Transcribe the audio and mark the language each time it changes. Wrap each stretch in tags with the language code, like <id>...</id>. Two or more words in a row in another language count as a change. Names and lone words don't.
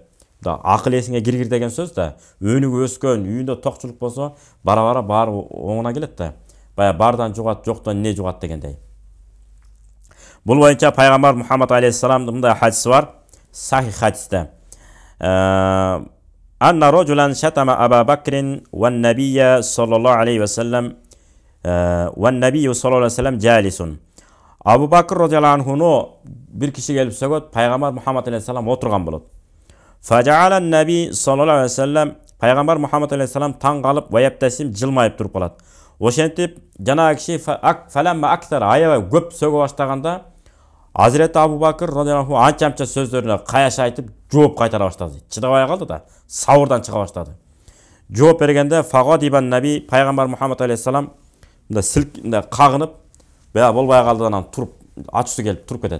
<ky>Да акыл эсиңе киргир деген сөз да. Өнүгү өскөн, үйүндө токчулук болсо, бара-бара баары оңуна келет да. Бая бардан жугат, жоктон эмне жугат дегендей. Бул боюнча пайгамбар Мухаммад алейхиссаламдын мындай хадиси бар. Сахих хадисте.</ky> <ar>أن رجلا شتم أبا بكر والنبي صلى الله عليه وسلم والنبي صلى الله عليه وسلم جالس.</ar> <ky>Абу Бакр</ky> <ar>رضي الله عنه</ar> <ky>бир киши келип сөгөт, пайгамбар Мухаммад алейхиссалам отурган болот.</ky> <ar>فجعل النبي صلى الله عليه وسلم,</ar> <ky>пайгамбар Мухаммад алейхиссалам таң калып, ваяптасим жылмайып туруп калат. Ошентип жана киши</ky> <ar>فلما أكثر</ar> <ky>аябай көп сөгө баштаганда, Азирет Абу Бакр</ky> <ar>رضي الله عنه</ar> <ky>анча сөздөрүнө каяш айтып, жооп кайтара баштады. Чыдабай калды да, сабырдан чыга баштады. Жооп бергенде</ky> <ar>فغضب النبي,</ar> <ky>пайгамбар Мухаммад алейхиссалам мында кагынып, бая болбай калды, анан туруп, ачуусу келип туруп кетет.</ky>